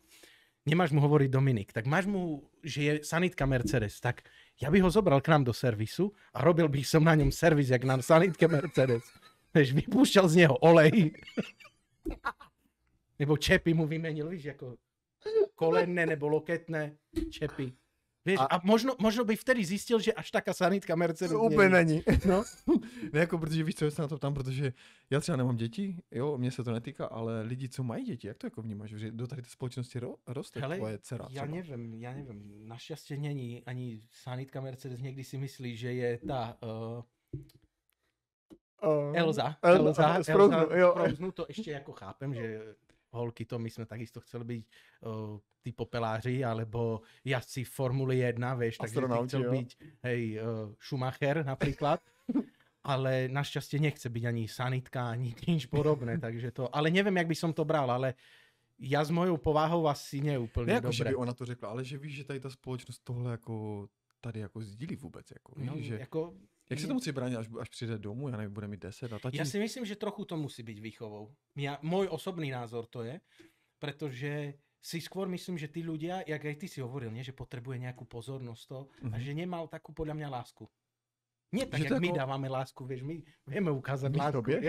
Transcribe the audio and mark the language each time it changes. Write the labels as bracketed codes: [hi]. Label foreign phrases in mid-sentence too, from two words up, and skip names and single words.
[sk] Nemáš mu hovoriť Dominik, tak máš mu, že je sanitka Mercedes, tak ja by ho zobral k nám do servisu a robil by som na ňom servis, jak na sanitke Mercedes. Vieš, vypúšťal z neho olej. Nebo čepy mu vymenil, víš, ako kolenné nebo loketné čepy. Vieš, a možno by vtedy zistil, že až taká sanitka Mercedes [cs] úplně není. No. Ne, jako, protože víš, co já se na to ptám, protože já třeba nemám děti, jo, mně se to netýká, ale lidi, co mají děti, jak to jako vnímáš, že do tady té společnosti roste tvoje dcera? [sk] Ja neviem, našťastie není ani sanitka Mercedes, niekdy si myslí, že je tá Elza z Frouznu, to ešte ako chápem, že holky to my sme takisto chceli byť tí popeláři, alebo jazdci v Formuli 1, vieš, takže ty chcel byť Schumacher napríklad, ale našťastie nechce byť ani sanitka, ani nič podobné, takže to, ale neviem, jak by som to bral, ale ja s mojou povahou asi neúplne [cs] ne, jako, [sk] dobre. [cs] že by ona to řekla, ale že víš, že tady ta společnost tohle jako tady jako sdílí vůbec, jako, víš, No, že... jako, Jak se to musí bránit, až přijde domů, já nevím, bude mít 10 a tatí? [sk] Ja si myslím, že trochu to musí byť výchovou. Môj osobný názor to je, pretože si skôr myslím, že tí ľudia, jak aj ty si hovoril, nie, že potrebuje nejakú pozornosť to, a že nemal takú podľa mňa lásku. Nie tak, jak my dávame lásku, vieš, my vieme ukázať lásku.